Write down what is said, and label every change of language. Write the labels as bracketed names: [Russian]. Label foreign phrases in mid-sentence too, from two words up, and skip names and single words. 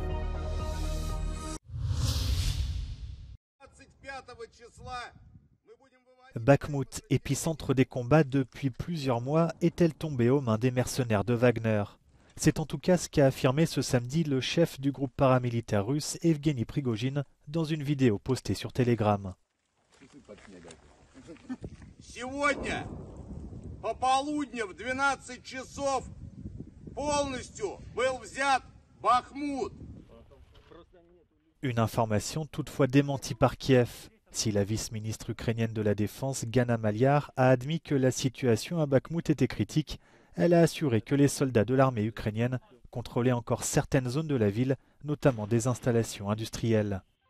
[French] Bakhmout, épicentre des combats depuis plusieurs mois, est-elle tombée aux mains des mercenaires de Wagner? C'est en tout cas ce qu'a affirmé ce samedi le chef du groupe paramilitaire russe Evgeny Prigojine dans une vidéo postée sur Telegram. [Russian] Сегодня по полудню в 12 часов полностью был взят Бахмут. [French] Une information toutefois démentie par Kiev. Si la vice-ministre ukrainienne de la Défense, Gana Maliar, a admis que la situation à Bakhmout était critique, elle a assuré que les soldats de l'armée ukrainienne contrôlaient encore certaines zones de la ville, notamment des installations industrielles.